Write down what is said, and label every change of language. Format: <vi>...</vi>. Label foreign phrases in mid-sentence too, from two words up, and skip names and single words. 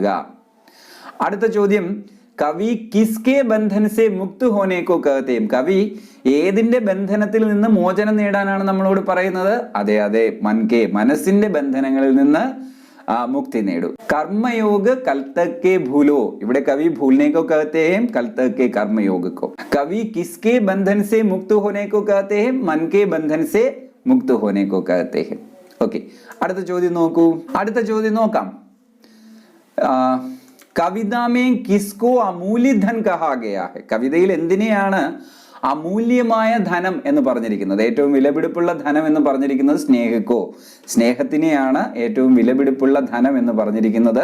<ml>അടുത്ത ചോദ്യം,</ml> <hi>कवि किसके बंधन से मुक्त होने को कहते,</hi> <ml>കവി ഏതിന്റെ ബന്ധനത്തിൽ നിന്ന് മോചനം നേടാനാണ് നമ്മളോട് പറയുന്നത്? അതെ, മൻകെ, മനസ്സിന്റെ ബന്ധനങ്ങളിൽ നിന്ന് മുക്തി നേടൂ.</ml> <hi>कर्मयोग कल तक के भूलो,</hi> <ml>ഇവിടെ കവി</ml> <hi>भूलने को कहते हैं, कल तक के कर्मयोग को. कवि किसके बंधन से मुक्त होने को कहते हैं, मन के बंधन से मुक्त होने को कहते हैं.</hi> <ml>ഓക്കെ, അടുത്ത ചോദ്യം നോക്കൂ. അടുത്ത ചോദ്യം നോക്കാം.</ml> <hi>कविता में किसको अमूल्य धन कहा गया है,</hi> <ml>കവിതയിൽ എന്തിനെയാണ് അമൂല്യമായ ധനം എന്ന് പറഞ്ഞിരിക്കുന്നത്? ഏറ്റവും വിലപിടിപ്പുള്ള ധനം എന്ന് പറഞ്ഞിരിക്കുന്നത് സ്നേഹിക്കോ, സ്നേഹത്തിനെയാണ് ഏറ്റവും വിലപിടിപ്പുള്ള ധനം എന്ന് പറഞ്ഞിരിക്കുന്നത്.</ml>